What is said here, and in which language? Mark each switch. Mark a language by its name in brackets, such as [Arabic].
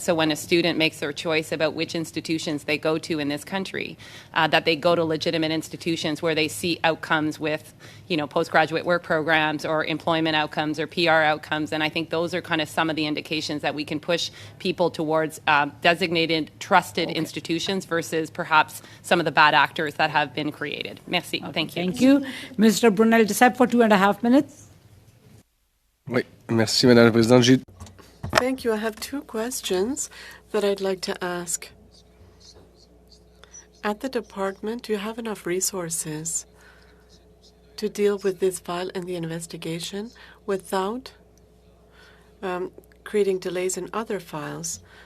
[English] So when a student makes their choice about which institutions they go to in this country, that they go to legitimate institutions where they see outcomes with, postgraduate work programs or employment outcomes or PR outcomes. And I think those are kind of some of the indications that we can push people towards designated, trusted institutions versus perhaps some of the bad actors that have been created. [French] Merci. [English] Okay, thank you. Thank you. Mr. Brunel Desep for 2.5 minutes. [French] Oui, merci, Madame la Présidente. [English] Thank you. I have two questions that I'd like to ask. At the department, do you have enough resources to deal with this file and the investigation without creating delays in other files?